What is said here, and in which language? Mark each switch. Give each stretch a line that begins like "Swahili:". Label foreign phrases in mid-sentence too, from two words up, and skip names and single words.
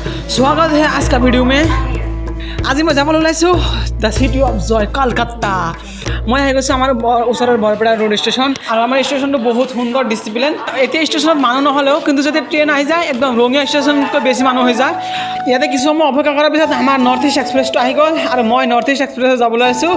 Hindi: स्वागत है आज का वीडियो में।
Assamese: আজি मैं যাবলৈ ওলাইছোঁ
English: The City of Joy
Assamese: কলকাতা। মই আহি গৈছোঁ আমাৰ ওচৰৰ বৰপেটা ৰোড ষ্টেচন আৰু আমাৰ ষ্টেচনটো বহুত সুন্দৰ ডিচিপ্লিন। এতিয়া ষ্টেচনত মানুহ নহ'লেও কিন্তু যদি ট্ৰেইন আহি যায় একদম ৰঙীয়া ষ্টেচনতকৈ বেছি মানুহ হৈ যায়। ইয়াতে কিছু সময় অপেক্ষা কৰাৰ পিছত আমাৰ নৰ্থ ইষ্ট এক্সপ্ৰেছটো আহি গ'ল আৰু মই নৰ্থ ইষ্ট এক্সপ্ৰেছত যাবলৈ আছোঁ।